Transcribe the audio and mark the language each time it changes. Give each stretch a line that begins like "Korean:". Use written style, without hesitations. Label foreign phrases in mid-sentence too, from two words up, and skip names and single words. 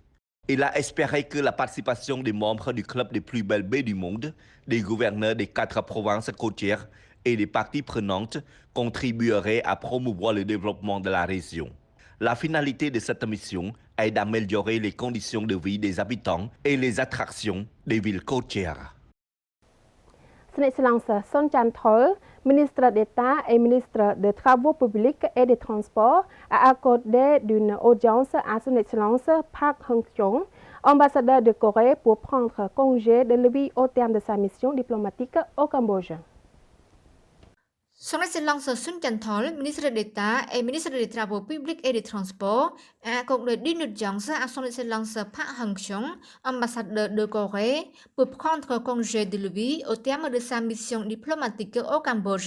French: Il a espéré que la participation des membres du club des plus belles baies du monde, des gouverneurs des 4 provinces côtières et des parties prenantes contribuerait à promouvoir le développement de la région. La finalité de cette mission est d'améliorer les conditions de vie des habitants et les attractions des villes côtières. ស្ដេចស្លង់សាសុនចាន់ថុល ministre d'État et ministre des Travaux publics et des Transports, a accordé une audience à son Excellence Park Hang-kyung, ambassadeur de Corée, pour prendre congé de lui au terme de sa mission diplomatique au Cambodge. Son Excellence Sun Chantol, ministre d'État et ministre des Travaux publics et des Transports, a accordé une audience à son Excellence Park Hang-kyung, ambassadeur de Corée, pour prendre congé de lui au terme de sa mission diplomatique au Cambodge.